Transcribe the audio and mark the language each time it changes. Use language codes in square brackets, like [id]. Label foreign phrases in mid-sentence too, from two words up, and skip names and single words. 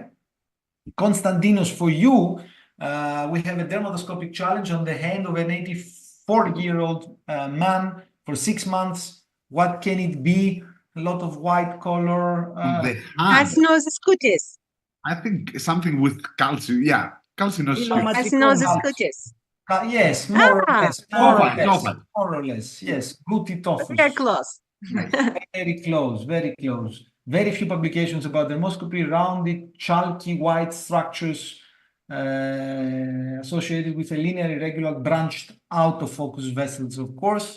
[en] Konstantinos, for you, we have a dermatoscopic challenge on the hand of an 84-year-old man for 6 months. What can it be? A lot of white color. The hand. Carcinosis cutis. I think something with calcium. Yeah, calcinosis. Iloma- Carcinosis cutis. Yes, more or less. More or Oval, less. oval. More or less. Yes, glutitophus. We are close. Very close, very close. Very few publications about dermoscopy, rounded, chalky, white structures associated with a linear, irregular, branched out of focus vessels, of course.